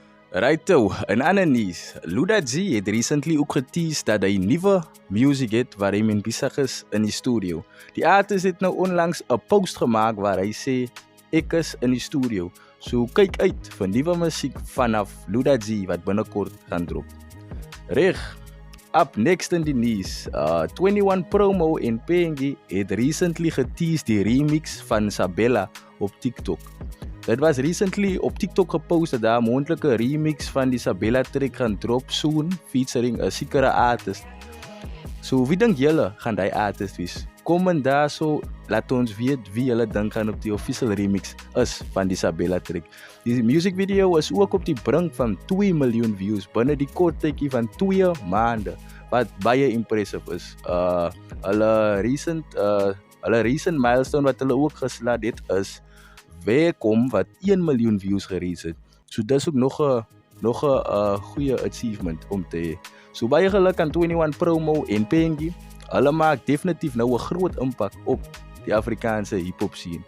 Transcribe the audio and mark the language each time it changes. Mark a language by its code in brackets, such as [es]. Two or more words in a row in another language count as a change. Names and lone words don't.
[af] Righto, in ander nuus, Ludazi het recently ook geteased dat hy nuwe music het waar hy mee besig is in die studio. Die artist het nou onlangs 'n post gemaak waar hy sê ek is in die studio. So kyk uit vir nuwe musiek vanaf Ludazi wat binnekort gaan drop. Reg, [en] up next [af] in die nuus, 21 Promo en Pengi het recently geteased die remix van Sabella op TikTok. Dit was recently op TikTok gepost dat daar 'n moontlike remix van die Sabella track gaan drop [en] soon featuring [af] 'n sekere artist. So wie dink julle gaan die artist wees? Kom daar so, laat ons weet wie julle dink gaan op die [en] official remix [af] is van die Sabella track. Die [en] music video [af] is ook op die brink van 2 miljoen views binne die kort tydjie van 2 maande, wat baie impressive is. Hulle recent milestone wat hulle ook geslaan het is Welkom wat 1 miljoen views gereach het. So dis ook nog 'n goeie achievement om te hê. So baie geluk aan 21 Promo en Pengi. Hulle maak definitief nou 'n groot impak op die Afrikaanse [en] hip-hop scene.